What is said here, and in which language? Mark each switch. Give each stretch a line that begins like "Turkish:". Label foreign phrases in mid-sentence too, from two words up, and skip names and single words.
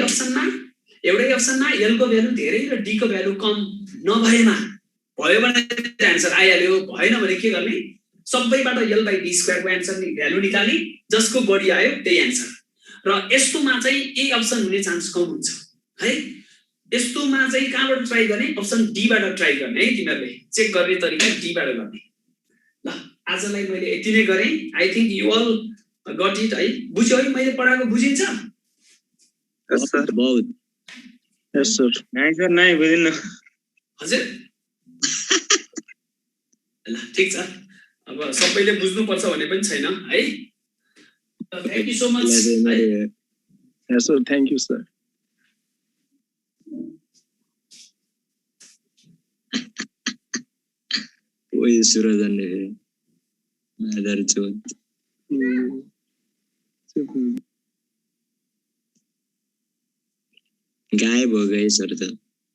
Nepali: अप्सनमा L को भ्यालु धेरै र D को भ्यालु कम नभएमा भयो भने आन्सर आइहाल्यो भएन भने के गर्ने सबैबाट L/D² को आन्सर भ्यालु निकाल्ने जसको बढी आयो त्यही आन्सर र यस्तोमा चाहिँ ए अप्सन हुने चान्स कम हुन्छ है यस्तोमा चाहिँ कहाँबाट ट्राई गर्ने अप्सन डी बाट ट्राई गर्ने है तिमीहरुले चेक गर्ने तरिका डी बाट गर्ने ल आजलाई मैले यति नै गरे
English: I think you all got it
Nepali: है बुझ्यो है मैले पढाएको बुझिन्छ
English: yes sir
Hindi: बहुत
English: yes sir
Hindi: नहीं सर नहीं बुझिन
Nepali: हजुर ल ठीक छ अब सबैले बुझ्नु पर्छ भने पनि छैन है
English: thank you so much yes sir thank you sir
Hindi: वही सूरजन ने मदर चोद गायब हो गए सर तो